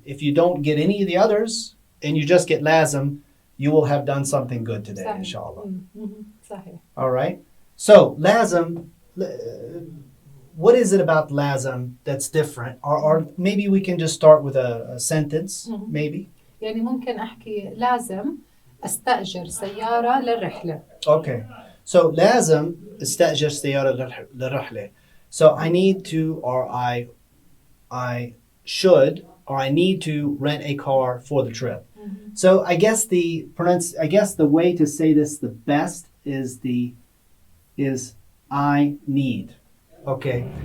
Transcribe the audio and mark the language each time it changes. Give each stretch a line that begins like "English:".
English: If you don't get any of the others and you just get لازم, you will have done something good today,
Arabic: صحيح.
English: inshallah.
Arabic: صحيح.
English: All right. So لازم, what is it about لازم that's different? Or maybe we can just start with a sentence, maybe.
Arabic: يعني ممكن أحكي لازم أستأجر سيارة للرحلة.
English: Okay.
Arabic: So لازم استأجر سيارة للرحلة.
English: So I need to, or I should, or I need to rent a car for the trip. So I guess the way to say this the best is I need. Okay.